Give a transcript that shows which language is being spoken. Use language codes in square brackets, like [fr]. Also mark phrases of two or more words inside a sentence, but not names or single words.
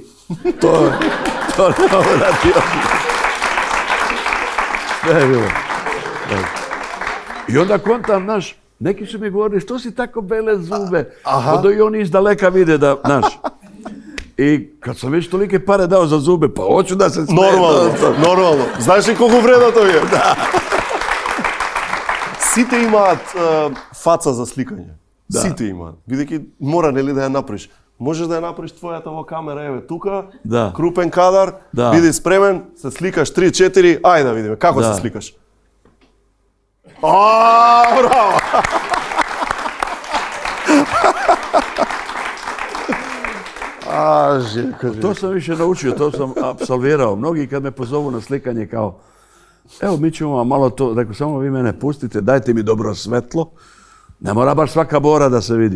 [sr] To ne uradio. Sve je bilo. I onda kontam, znaš, neki su mi govorili, što si tako bele zube? Onda i oni iz daleka vide da, znaš. I kad sam već tolike pare dao za zube, pa hoću da se smijem. [mk] Нормално. Знаеш ли колку вреда тоа е? Да. Сите имаат фаца за сликање. Да. Сите имаат. Бидејќи мора нели да ја направиш. Можеш да ја направиш твојата во камера, еве тука, да. Крупен кадар, да. Биди спремен, се сликаш 3-4, ајде да видиме како се сликаш. Браво! [sr] To sam više naučio, to sam apsolvirao. Mnogi kad me pozovu na slikanje kao, evo mi ćemo vam malo to, dakle samo vi mene pustite, dajte mi dobro svetlo, ne mora baš svaka bora da se vidi.